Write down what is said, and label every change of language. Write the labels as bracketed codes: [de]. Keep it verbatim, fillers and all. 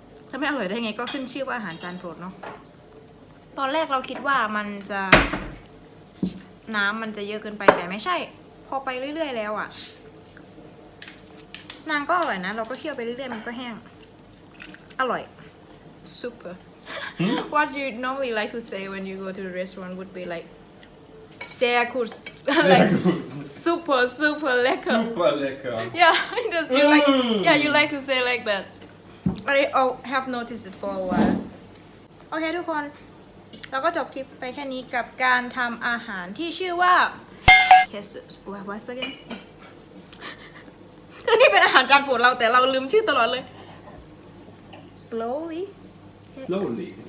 [th] จะไม่อร่อยได้ไงก็ขึ้นชื่อว่าอาหารจานโปรดเนาะตอนแรกเราคิดว่ามันจะน้ำมันจะเยอะเกินไปแต่ไม่ใช่พอไปเรื่อยๆแล้วอะนางก็อร่อยนะเราก็เคี่ยวไปเรื่อยๆมันก็แห้งอร่อย [en] Super. What you normally like to say when you go to the restaurant would be like, [de] sehr gut, [en] like [de] super, super lecker. Super lecker. [en] Yeah, just you like, Mm. yeah, you like to say like that. I oh, have noticed it for a while. [th] โอเคทุกคนเราก็จบคลิปไปแค่นี้กับการทำอาหารที่ชื่อว่า [en] Queso. What was again? [th] คือนี่เป็นอาหารจานโปรดเราแต่เราลืมชื่อตลอดเลย [en] Slowly. Slowly.